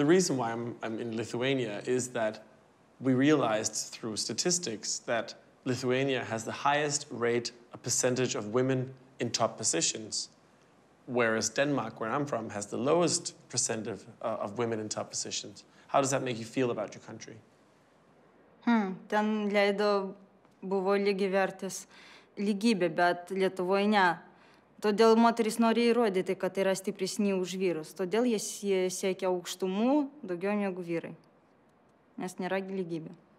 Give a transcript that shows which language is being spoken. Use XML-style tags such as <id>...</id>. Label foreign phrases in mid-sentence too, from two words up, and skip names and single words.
<en>The reason why I'm in Lithuania is that we realized through statistics that Lithuania has the highest rate, a percentage of women in top positions, whereas Denmark, where I'm from, has the lowest percent of women in top positions. How does that make you feel about your country?</en> <lt>Ten leido buvo lygiavertis lygybė, bet Lietuvoje ne. Todėl moterys nori įrodyti, kad yra stipresni už vyrus. Todėl jie siekia aukštumų daugiau negu vyrai. Nes nėra lygybė.</lt>